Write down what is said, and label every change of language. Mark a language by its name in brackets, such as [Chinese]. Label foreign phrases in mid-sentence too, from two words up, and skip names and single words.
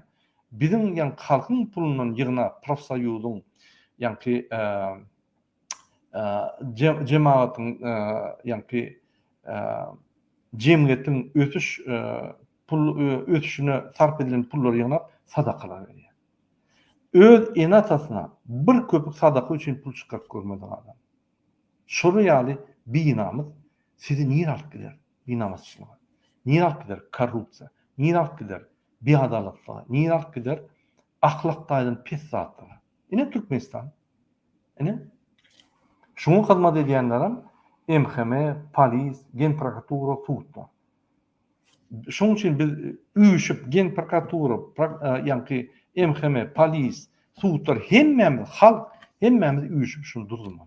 [Turkmen] Bizim ýan halkyň pulundan ýygyna profsoýuzyň ýanky jemaatyň ýanky jemgyýetiň pul ötüşine sarp edilen pullar ýygnap sadakalar berýär. Öz enatasyna bir köpük sadaka üçin pul çykaryp görmedi adam. Şolu ýaly binamyz sizi niye alıp gider? Binamazçılığa. Niye alıp gider? Korrupsiya. Niye alıp gider? Biadalatlığa. Niye alıp gider? Ahlakdaýdan pes zatlara. Ine Türkmenistan. Ine? Şunu hyzmat edýänlerim MHM, polis, Gen prokuratura, suwtlar. Şoň üçin biz üýüşip Gen prokuratura, ýanky MHM, polis, suwtlar hemmemiz halk hemmemiz üýüşip şunu durdurmaly.